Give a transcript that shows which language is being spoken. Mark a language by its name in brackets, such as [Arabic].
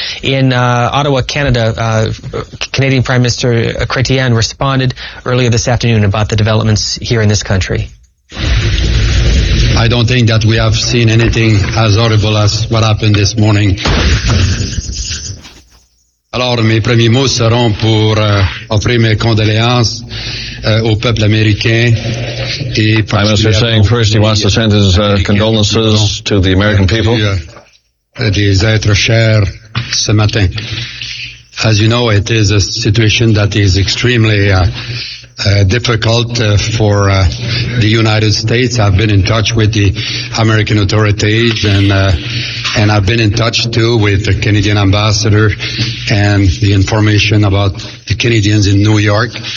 [English] In Ottawa, Canada, Canadian Prime Minister Chrétien responded earlier this afternoon about the developments here in this country. I don't think that we have seen anything as horrible as what happened this morning. [French] Alors, mes premiers mots seront pour offrir mes condoléances au peuple américain. [English] Prime Minister saying first he wants to send his condolences to the American people. [French] Des êtres chers ce matin. [English] As you know, it is a situation that is extremely difficult for the United States. I've been in touch with the American authorities and I've been in touch too with the Canadian ambassador and the information about the Canadians in New York.